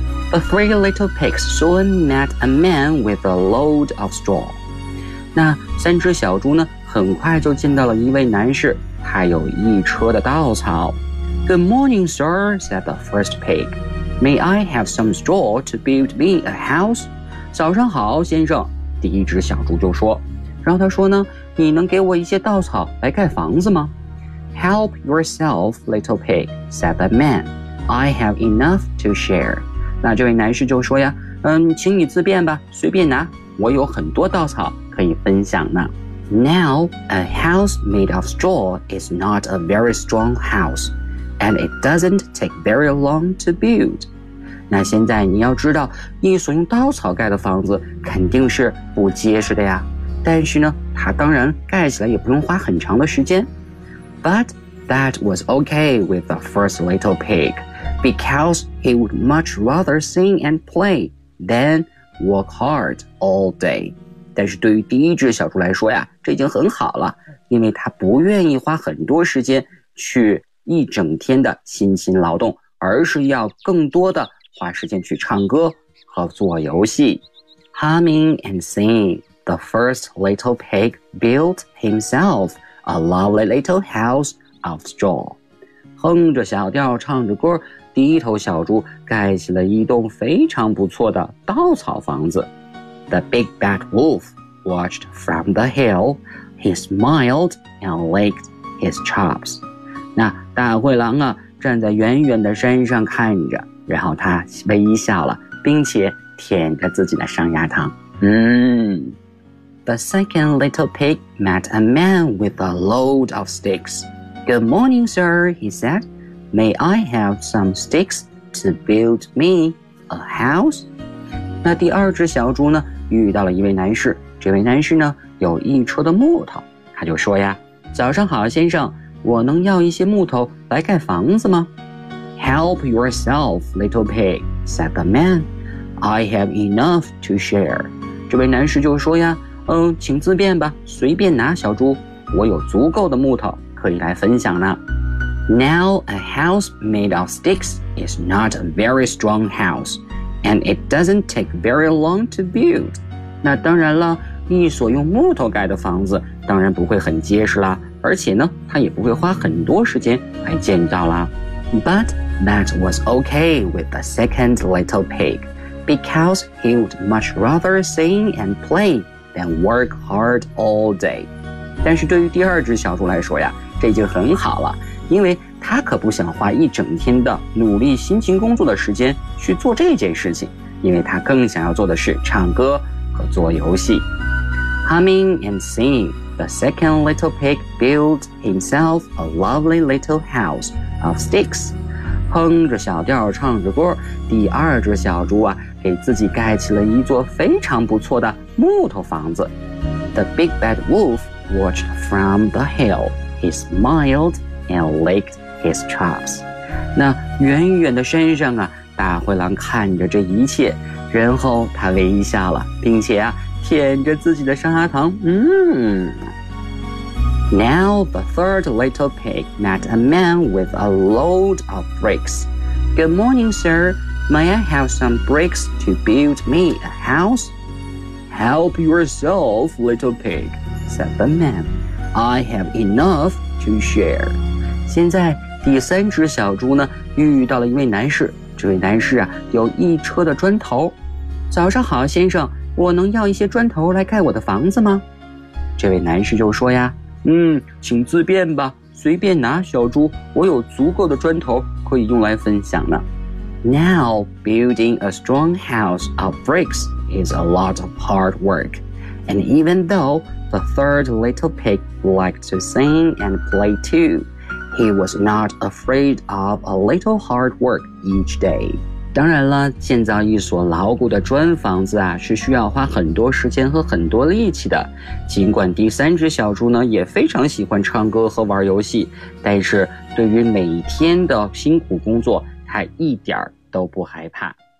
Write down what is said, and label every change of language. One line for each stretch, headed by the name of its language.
English: The three little pigs soon met a man with a load of straw.
Chinese: 那三只小猪呢，很快就见到了一位男士，他有一车的稻草。
English: Good morning, sir, said the first pig. May I have some straw to build me a house?
Chinese: 早上好，先生，第一只小猪就说。然后他说呢，你能给我一些稻草来盖房子吗？
English: Help yourself, little pig, said the man. I have enough to share.
Chinese: 那这位男士就说呀，请你自便吧，随便拿，我有很多稻草可以分享呢。
English: Now, a house made of straw is not a very strong house, and it doesn't take very long to build.
Chinese: 那现在你要知道，你所用稻草盖的房子肯定是不结实的呀。但是呢，它当然盖起来也不用花很长的时间。
English: But that was okay with the first little pig, because he would much rather sing and play than work hard all day.
Chinese: 但是对于第一只小猪来说呀，这已经很好了，因为它不愿意花很多时间去一整天的辛勤劳动，而是要更多的花时间去唱歌和做游戏。
English: Humming and singing, the first little pig built himself a lovely little house of straw.
Chinese: 哼着小调唱着歌，第一头小猪盖起了一栋非常不错的稻草房子。
English: The big bad wolf watched from the hill. He smiled and licked his chops.
Chinese: 那大灰狼啊，站在远远的山上看着，然后他微笑了，并且舔着自己的上牙膛。
English: The second little pig met a man with a load of sticks. Good morning, sir, he said. May I have some sticks to build me a house?
Chinese: 那第二只小猪呢？遇到了一位男士，这位男士呢有一车的木头，他就说呀，早上好，先生，我能要一些木头来盖房子吗？
English: Help yourself, little pig, said the man. I have enough to share.
Chinese: 这位男士就说呀，请自便吧，随便拿，小猪，我有足够的木头可以来分享呢。
English: Now a house made of sticks is not a very strong house. And it doesn't take very long to build.
Chinese: 那当然了，一所用木头盖的房子当然不会很结实啦，而且呢，它也不会花很多时间来建造啦。
English: But that was okay with the second little pig, because he would much rather sing and play than work hard all day.
Chinese: 但是对于第二只小猪来说呀，这就很好了，因为他可不想花一整天的努力辛勤工作的时间去做这件事情，因为他更想要做的是唱歌和做游戏。
English: Humming and singing, the second little pig built himself a lovely little house of sticks.
Chinese: 哼着小调唱着歌，第二只小猪啊，给自己盖起了一座非常不错的木头房子。
English: The big bad wolf watched from the hill. He smiled and licked. His chops.
Chinese: 那远远的山上啊，大灰狼看着这一切，然后他微笑了，并且啊，舔着自己的上牙膛。
English: Now the third little pig met a man with a load of bricks. Good morning, sir. May I have some bricks to build me a house? Help yourself, little pig, said the man. I have enough to share.
Chinese: 现在第三只小猪呢，遇到了一位男士，这位男士啊，有一车的砖头。早上好，先生，我能要一些砖头来盖我的房子吗？这位男士就说呀，请自便吧，随便拿，小猪，我有足够的砖头可以用来分享呢。
English: Now, building a strong house of bricks is a lot of hard work. And even though the third little pig liked to sing and play too,He was not afraid of a little hard work each day.
Chinese: 当然了，建造一所牢固的砖房子啊，是需要花很多时间和很多力气的。尽管第三只小猪呢，也非常喜欢唱歌和玩游戏，但是对于每天的辛苦工作，他一点都不害怕。